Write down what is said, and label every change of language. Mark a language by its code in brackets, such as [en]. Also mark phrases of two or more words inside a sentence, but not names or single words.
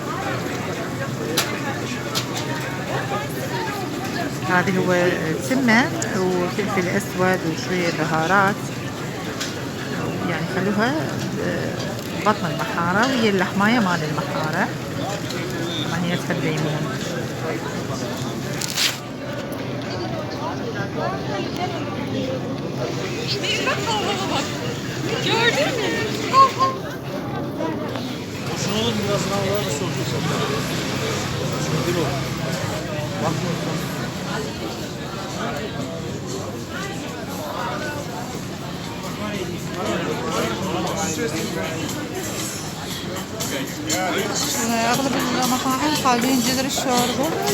[ar] هذه هو سمن وفلفل اسود وشويه بهارات، يعني خلوها بطن المحاره وهي اللحمايه مال المحاره. طبعا هي تحب ليمون. [tr] Gördün mü? Şunu alın biraz daha var mı soracağız? Şöyle o. Bakma. [ar] اغلب المطاعم خالين جذر الشوربه.